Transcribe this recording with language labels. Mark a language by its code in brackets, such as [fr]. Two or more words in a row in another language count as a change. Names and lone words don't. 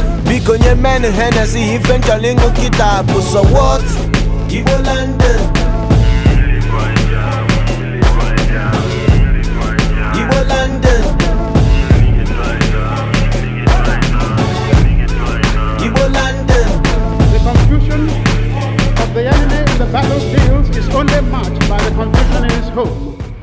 [ig] Biko nye men Hennessy, ife m chọrọ ịṅụ kịta bụ [en] so what? Igbo London. Igbo London. Igbo London. The confusion of the enemy in the battlefields is only matched by the confusion in his home.